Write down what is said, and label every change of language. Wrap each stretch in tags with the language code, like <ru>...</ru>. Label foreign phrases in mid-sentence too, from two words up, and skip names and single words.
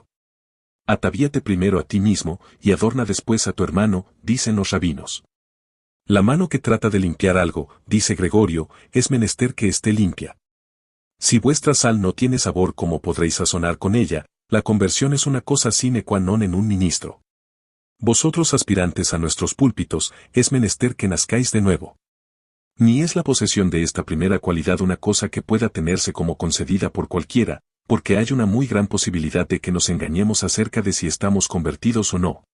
<es>Atavíate primero a ti mismo, y adorna después a tu hermano, dicen los rabinos. La mano que trata de limpiar algo, dice Gregorio, es menester que esté limpia. Si vuestra sal no tiene sabor, ¿cómo podréis sazonar con ella? La conversión es una cosa</es> <la>sine qua non</la> <es>en un ministro. Vosotros aspirantes a nuestros púlpitos, es menester que nazcáis de nuevo. Ni es la posesión de esta primera cualidad una cosa que pueda tenerse como concedida por cualquiera, porque hay una muy gran posibilidad de que nos engañemos acerca de si estamos convertidos o no.</es>